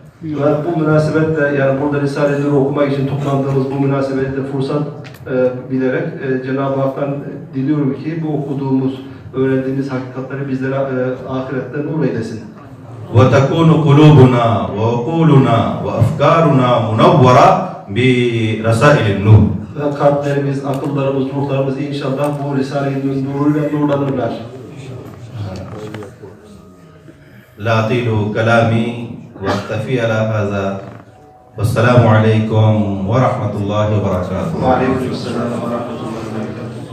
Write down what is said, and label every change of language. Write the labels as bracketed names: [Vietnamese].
[Turkish] Ve bu münasebetle yani burada Risale-i Nur'u okumak için toplandığımız bu münasebetle fırsat bilerek Cenab-ı Hak'tan diliyorum ki bu okuduğumuz, öğrendiğimiz hakikatleri bizlere ahirette nur eylesin. [Arabic] وتكون قلوبنا وعقولنا وأفكارنا منورة برسائل النور. [Turkish] Ve kalplerimiz, akıllarımız, ruhlarımız inşallah bu Risale-i Nur'uyla nurlanırlar. [Arabic] لا أطيل كلامي وأكتفي على هذا والسلام عليكم ورحمة الله وبركاته. وعليكم السلام ورحمة الله وبركاته.